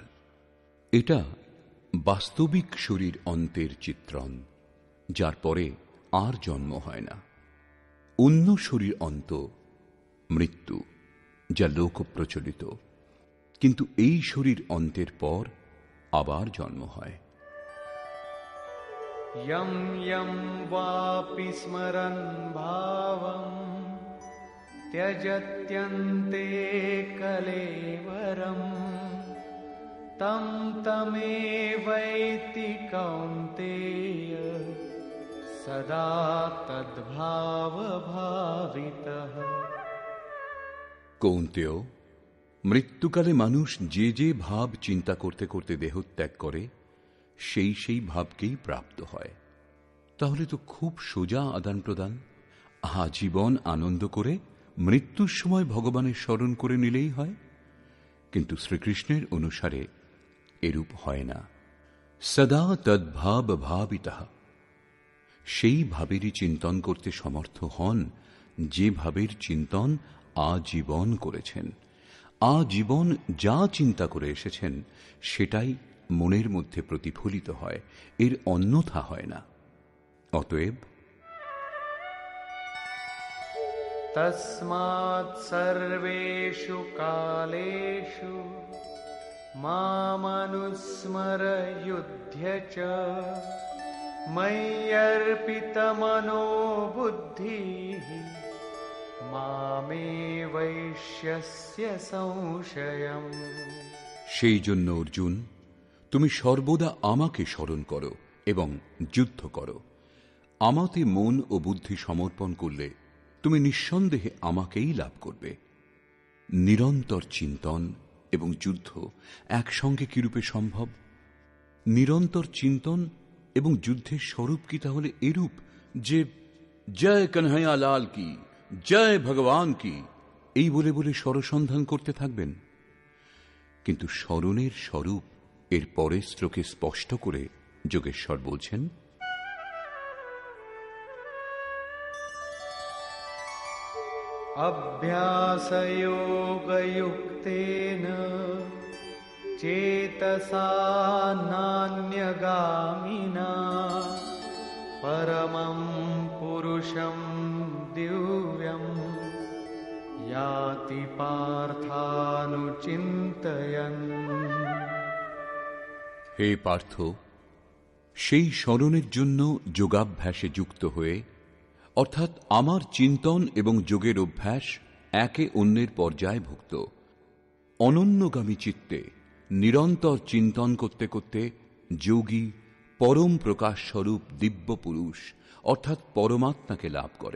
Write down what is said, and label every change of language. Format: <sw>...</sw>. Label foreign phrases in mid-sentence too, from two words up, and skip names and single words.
<bn>এটা বাস্তবিক শরীর অন্তের চিত্রণ, যার পরে আর জন্ম হয় না। অন্য শরীর অন্ত মৃত্যু, যা লোক প্রচলিত, কিন্তু এই শরীর অন্তের পর আবার জন্ম হয়।</bn> <sa>यं यं वापि स्मरन् भावं त्यजत्यन्ते कलेवरं तं तमेवैति कौन्तेय सदा तद्भावभावितः।</sa> <bn>কৌন্তেয়, মৃত্যুকালে মানুষ যে যে ভাব চিন্তা করতে করতে দেহত্যাগ করে, সেই সেই ভাবকেই প্রাপ্ত হয়। তাহলে তো খুব সোজা আদান প্রদান। আজীবন আনন্দ করে মৃত্যুর সময় ভগবানের স্মরণ করে নিলেই হয়। কিন্তু শ্রীকৃষ্ণের অনুসারে এরূপ হয় না।</bn> <sa>সদা তদ্ভাব ভাবিতঃ,</sa> <bn>সেই ভাবেরই চিন্তন করতে সমর্থ হন যে ভাবের চিন্তন আজীবন করেছেন। আজীবন যা চিন্তা করে এসেছেন সেটাই মনের মধ্যে প্রতিফলিত হয়, এর অন্যথা হয় না। অতএব</bn> <sa>तस्मात् सर्वेषु कालेषु मामनुस्मर युध्य च मय्यर्पितमनो बुद्धिः मामे वैश्यस्य संशयम्।</sa> <bn>সেই জন্য অর্জুন, তুমি সর্বদা আমাকে স্মরণ করো এবং যুদ্ধ করো। আমাতে মন ও বুদ্ধি সমর্পণ করলে তুমি নিঃসন্দেহে আমাকেই লাভ করবে। নিরন্তর চিন্তন এবং যুদ্ধ একসঙ্গে কিরূপে সম্ভব? নিরন্তর চিন্তন এবং যুদ্ধের স্বরূপ কি তাহলে এরূপ যে</bn> <hi>जय कन्हैया लाल की, जय भगवान की,</hi> <bn>এই বলে বলে স্বরসন্ধান করতে থাকবেন? কিন্তু স্মরণের স্বরূপ এর পরের শ্লোকে স্পষ্ট করে যোগেশ্বর বলছেন,</bn> <sa>अभ्यासयोगयुक्तेन चेतसा नान्यगामिना परमं पुरुषं दिव्यं याति पार्थानुचिन्तयन्।</sa> <bn>হে পার্থ, সেই স্মরণের জন্য যোগাভ্যাসে যুক্ত হয়ে, অর্থাৎ আমার চিন্তন এবং যোগের অভ্যাস একে অন্যের পর্যায়ভুক্ত, অনন্যগামী চিত্তে নিরন্তর চিন্তন করতে করতে যোগী পরম প্রকাশ স্বরূপ দিব্য পুরুষ অর্থাৎ পরমাত্মাকে লাভ করেন।</bn>